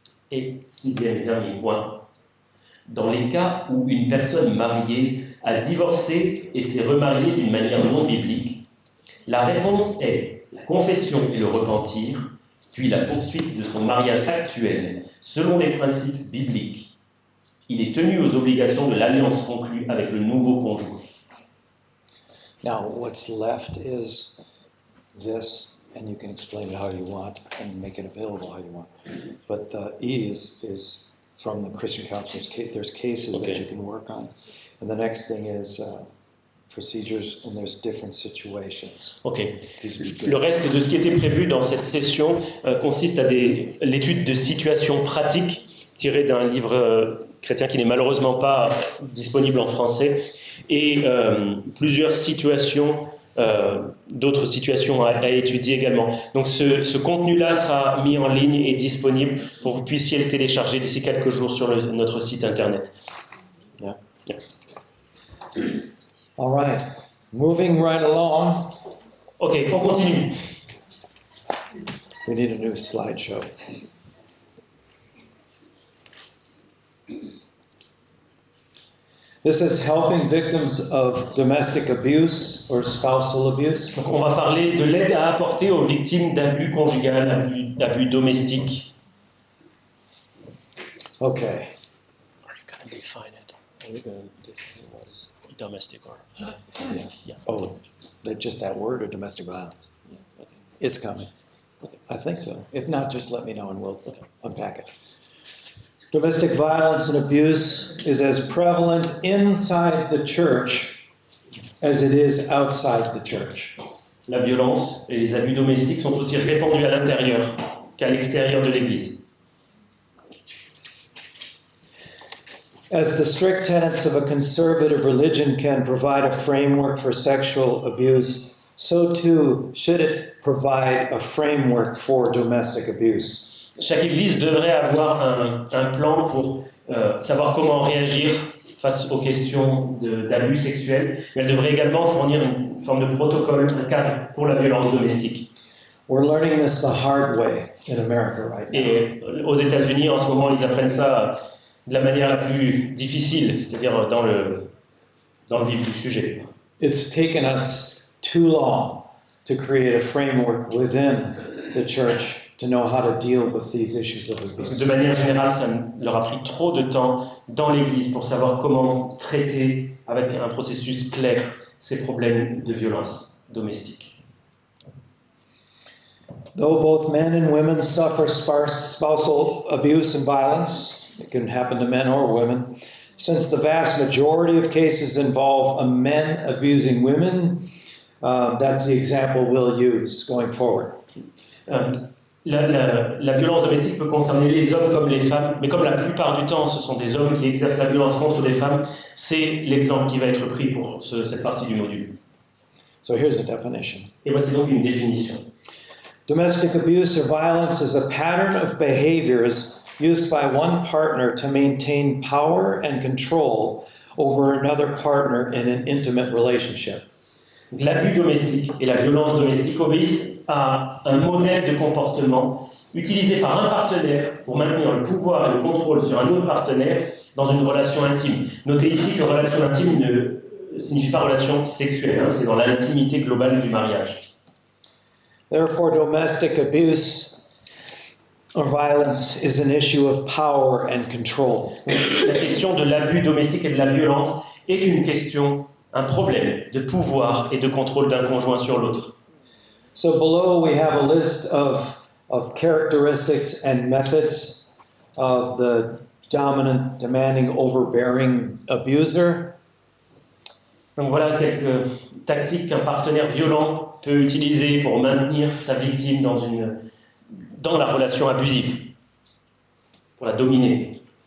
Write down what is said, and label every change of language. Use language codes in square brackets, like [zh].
[fr] Et sixième et dernier point, dans les cas où une personne mariée a divorcé et s'est remariée d'une manière non biblique, la réponse est la confession et le repentir, puis la poursuite de son mariage actuel selon les principes bibliques. Il est tenu aux obligations de l'alliance conclue avec le nouveau conjoint. [en] Now, what's left is this, and you can explain it how you want and make it available how you want. But the E is from the Christian Counselors. There's cases that you can work on. And the next thing is procedures, and there's different situations. Ok. [fr] Le reste de ce qui était prévu dans cette session consiste à l'étude de situations pratiques tirées d'un livre chrétien qui n'est malheureusement pas disponible en français, et plusieurs situations, d'autres situations à étudier également. Donc ce contenu-là sera mis en ligne et disponible pour que vous puissiez le télécharger d'ici quelques jours sur notre site internet. [en] Yeah. Yeah. All right, moving right along. [fr] Ok, on continue. [en] We need a new slideshow. This is helping victims of domestic abuse or spousal abuse. [fr] Donc on va parler de l'aide à apporter aux victimes d'abus conjugal, d'abus domestiques. [en] Okay. Are you going to define it? Are you going to define what is domestic or? Yes. Yes. Oh, just that word or domestic violence? Yeah. Okay. It's coming. Okay. I think so. If not, just let me know and we'll unpack it. Domestic violence and abuse is as prevalent inside the church as it is outside the church. [fr] La violence et les abus domestiques sont aussi répandus à l'intérieur qu'à l'extérieur de l'Église. [en] As the strict tenets of a conservative religion can provide a framework for sexual abuse, so too should it provide a framework for domestic abuse. [fr] chaque église devrait avoir un plan pour savoir comment réagir face aux questions d'abus sexuels, mais elle devrait également fournir une forme de protocole, un cadre pour la violence domestique. [en] We're learning this the hard way in America right now. [fr] Et aux États-Unis, en ce moment, ils apprennent ça de la manière la plus difficile, c'est-à-dire dans le vif du sujet. [en] It's taken us too long to create a framework within the church to know how to deal with these issues of [fr] Parce que [en] abuse. [fr] de manière générale, ça leur a pris trop de temps dans l'Église pour savoir comment traiter avec un processus clair ces problèmes de violence domestique. [en] Though both men and women suffer spousal abuse and violence, it can happen to men or women, since the vast majority of cases involve men abusing women, that's the example we'll use going forward. [fr] La violence domestique peut concerner les hommes comme les femmes, mais comme la plupart du temps ce sont des hommes qui exercent la violence contre des femmes, c'est l'exemple qui va être pris pour cette partie du module. [en] So here's a definition. [fr] Et voici donc une définition. [en] Domestic abuse or violence is a pattern of behaviors used by one partner to maintain power and control over another partner in an intimate relationship. [fr] L'abus domestique et la violence domestique obéissent à un modèle de comportement utilisé par un partenaire pour maintenir le pouvoir et le contrôle sur un autre partenaire dans une relation intime. Notez ici que relation intime ne signifie pas relation sexuelle, c'est dans l'intimité globale du mariage. [en] Therefore, domestic abuse or violence is an issue of power and control. [fr] La question de l'abus domestique et de la violence est une question, un problème de pouvoir et de contrôle d'un conjoint sur l'autre. [en] So below we have a list of characteristics and methods of the dominant, demanding, overbearing abuser. [fr] Donc voilà quelques tactiques qu'un partenaire violent peut utiliser pour maintenir sa victime dans la relation abusive, pour la dominer.